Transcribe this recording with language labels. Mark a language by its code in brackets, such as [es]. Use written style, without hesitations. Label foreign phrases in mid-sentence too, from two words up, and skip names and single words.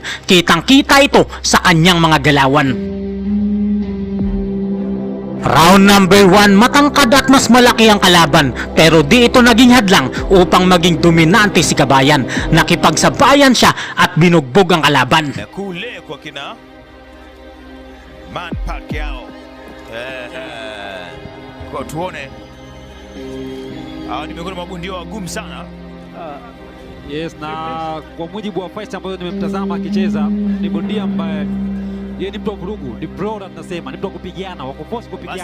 [tl] Kitang-kita ito sa kanyang mga galawan. [en] Round number [tl] 1, matangkad at mas malaki ang kalaban, pero di ito naging hadlang upang maging dominante si Kabayan. Nakipagsabayan siya at binugbog ang kalaban. [sw] Kule kwa kina Man Pacquiao. Kwa tuone ni miongoni mwa bondia wagumu sana. Yes, na kwa mujibu wa fight ambayo nimemtazama akicheza, ni bondia ambaye yeye ni mtu wa vurugu, ni bro, tunasema ni mtu wa kupigana, wa kuforce kupigana.